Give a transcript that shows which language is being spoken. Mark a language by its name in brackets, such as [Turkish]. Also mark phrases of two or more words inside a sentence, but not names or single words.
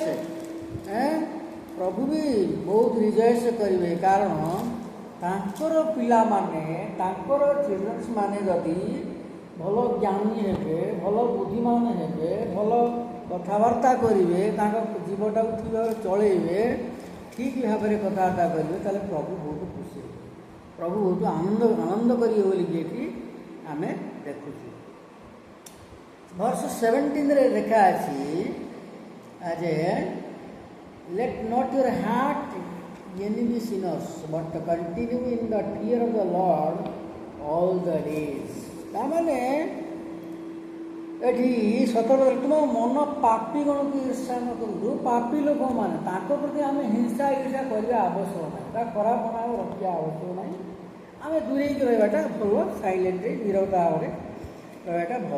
[Odia] ପ୍ରଭୁ ବି ବହୁତ ରିଜଏସ୍ କରିବେ, କାରଣ ତାଙ୍କର ପିଲାମାନେ, ତାଙ୍କର ଚିଲଡ୍ରେନ୍ସ ମାନେ ଯଦି ଭଲ ଜ୍ଞାନୀ ହେବେ, ଭଲ ବୁଦ୍ଧିମାନ ହେବେ, ଭଲ କଥାବାର୍ତ୍ତା କରିବେ, ତାଙ୍କ ଜୀବନଟାକୁ ଠିକ୍ ଭାବରେ ଚଳେଇବେ, ଠିକ୍ ଭାବରେ କଥାବାର୍ତ୍ତା କରିବେ, ତାହେଲେ ପ୍ରଭୁ ବହୁତ ଖୁସି ହେବେ, ପ୍ରଭୁ ବହୁତ ଆନନ୍ଦ କରିବେ ବୋଲିକି ଏଠି ଆମେ ଦେଖୁଛୁ। ଭର୍ସ 17ରେ ଲେଖା ଅଛି ଯେ [English] let not your heart envy sinners, but continue in the fear of the Lord all the days। [Odia] ତାମାନେ ଏଠି 17 ତୁମ ମନ ପାପୀ ଗଣକୁ ଈର୍ଷା ନ କରନ୍ତୁ। ପାପୀ ଲୋକମାନେ, ତାଙ୍କ ପ୍ରତି ଆମେ ହିଂସା ଈର୍ଷା କରିବା ଆବଶ୍ୟକ ନାହିଁ ବା ଖରାପ ମନ ରଖିବା ଆବଶ୍ୟକ ନାହିଁ। ଆମେ ଦୂରେଇକି ରହିବାଟା ଭଲ, ସାଇଲେଣ୍ଟରେ ନିରବତା ଭାବରେ ରହିବାଟା ଭଲ।